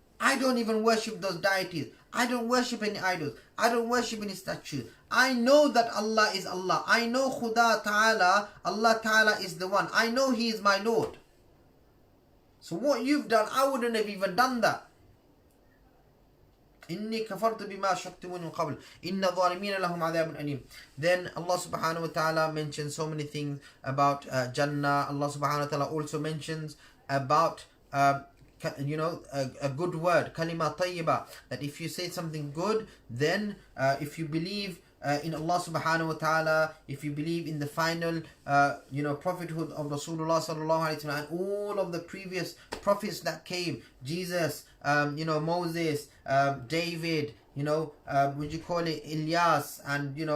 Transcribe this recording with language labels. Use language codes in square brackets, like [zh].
[en] I don't even worship those deities. I don't worship any idols. I don't worship any statues. I know that Allah is Allah. I know Khuda Ta'ala, Allah Ta'ala is the one. I know He is my Lord. So what you've done, I wouldn't have even done that. [ar] إني كفرت بما أشركتموني من قبل إن الظالمين لهم عذاب أليم. [en] Then Allah subhanahu wa ta'ala mentions so many things about Jannah. Allah subhanahu wa ta'ala also mentions about a good word, kalima tayyiba, that if you say something good, then if you believe in Allah subhanahu wa ta'ala, if you believe in the final prophethood of Rasulullah sallallahu alaihi wasallam and all of the previous prophets that came, Jesus, Moses, David, would you call it Ilyas, and